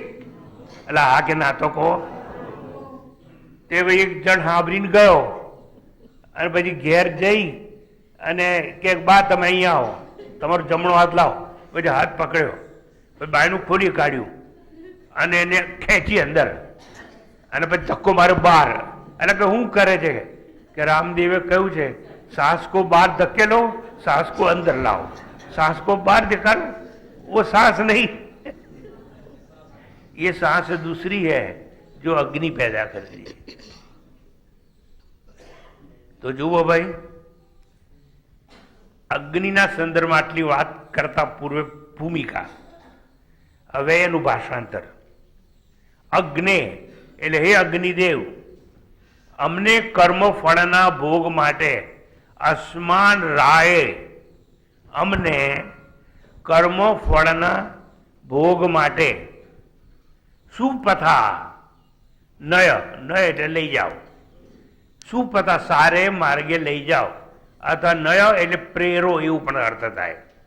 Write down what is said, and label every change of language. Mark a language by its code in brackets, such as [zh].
[gu] એટલે હા કે ના તો કહો. તે ભાઈ એક જણ સાંભળીને ગયો અને પછી ઘેર જઈ અને કે બા તમે અહીંયા આવો, તમારો જમણો હાથ લાવો. પછી હાથ પકડ્યો, પછી બાયનું ખોલી કાઢ્યું અને એને ખેંચી અંદર અને પછી ધક્કો માર્યો બહાર. એટલે કે શું કરે છે કે રામદેવે કહ્યું છે [hi] सांस को बाहर धकेलो, सांस को अंदर लाओ. सांस को बाहर दिखाओ, वो सांस नहीं, ये सांस दूसरी है जो अग्नि पैदा करती है. [gu] तो જુઓ ભાઈ, અગ્નિના સંદર્ભમાં આટલી વાત કરતા પૂર્વે ભૂમિકા, હવે એનું ભાષાંતર. અગ્નિ એટલે હે અગ્નિદેવ, અમને કર્મ ફળના ભોગ માટે અસ્માન રાયે, અમને કર્મ ફળના ભોગ માટે સુપથા નય, નય એટલે લઈ જાઓ, સુપથા સારે માર્ગે લઈ જાઓ, અથવા નય એટલે પ્રેરો એવું પણ અર્થ થાય.